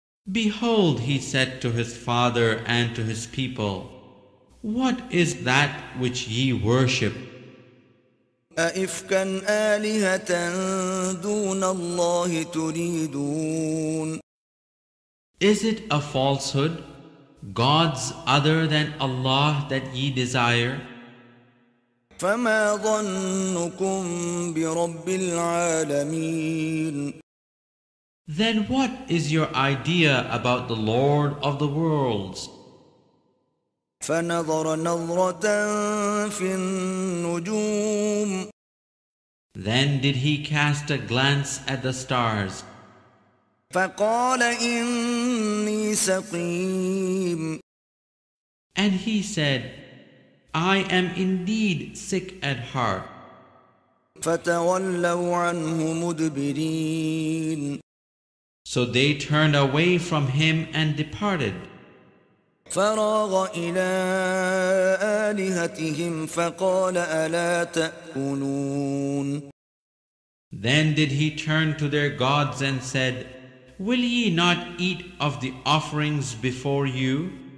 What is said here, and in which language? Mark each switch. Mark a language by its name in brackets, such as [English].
[English] Behold, he said to his father and to his people, what is that which ye worship? [Arabic] أئفكا آلهة دون الله تريدون. [English] Is it a falsehood, gods other than Allah that ye desire? [Arabic] فما ظنكم برب العالمين. [English] Then what is your idea about the Lord of the worlds? [Arabic] فنظر نظرة في النجوم. [English] Then did he cast a glance at the stars. [Arabic] فقال إني سقيم. [English] And he said, I am indeed sick at heart. [Arabic] فتولوا عنه مدبرين. [English] So they turned away from him and departed. [Arabic] فراغ إلى آلهتهم فقال ألا تأكلون. [English] Then did he turn to their gods and said, will ye not eat of the offerings before you?